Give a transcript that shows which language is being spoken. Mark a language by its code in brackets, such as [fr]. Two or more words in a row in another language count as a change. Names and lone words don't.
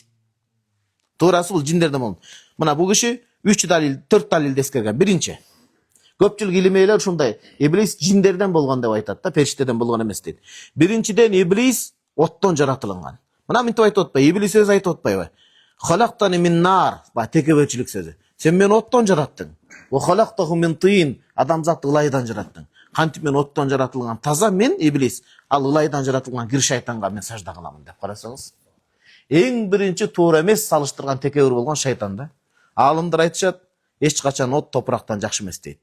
[ky] Туурасы бул жиндерден болгон. Мына бул киши 3 далил, 4 далилди эскерген. Биринчи, көпчүлүк илимейлер ушундай, иблис жиндерден болгон деп айтат да, периштеден болгон эмес дейт. Биринчиден иблис оттон жаратылган. Мына мынтип айтып атпайбы? Иблис өзү айтып атпайбы? [ar] "خلقتني من نار", [ky] текеберчилик сөзү. Сен мени оттон жараттың. [ar] "وخلقته من طين", [ky] адамзатты ылайдан жараттың. Кантип мен оттон жаратылган таза мен иблис, ал ылайдан жаратылган кир шайтанга мен сажда кыламын деп карасаңыз. Эң биринчи туура эмес салыштырган текебер болгон шайтан да. Алымдар айтышат, эч качан от топурактан жакшы эмес дейт.